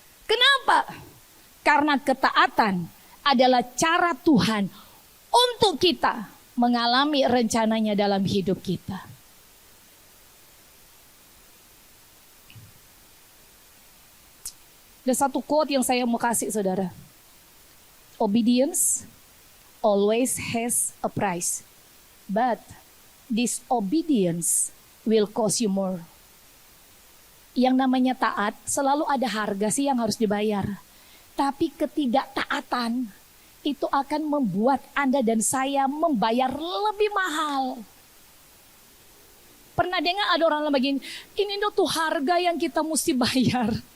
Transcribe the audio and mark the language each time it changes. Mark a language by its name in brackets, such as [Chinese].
[Indonesian] Kenapa? Karena ketaatan adalah cara Tuhan untuk kita mengalami rencananya dalam hidup kita. Ada satu quote yang saya mau kasih saudara. [English] Obedience always has a price, but disobedience will cost you more. [Indonesian] Yang namanya taat selalu ada harga sih yang harus dibayar. Tapi ketidaktaatan itu akan membuat Anda dan saya membayar lebih mahal. Pernah dengar ada orang begini, ini tuh harga yang kita mesti bayar.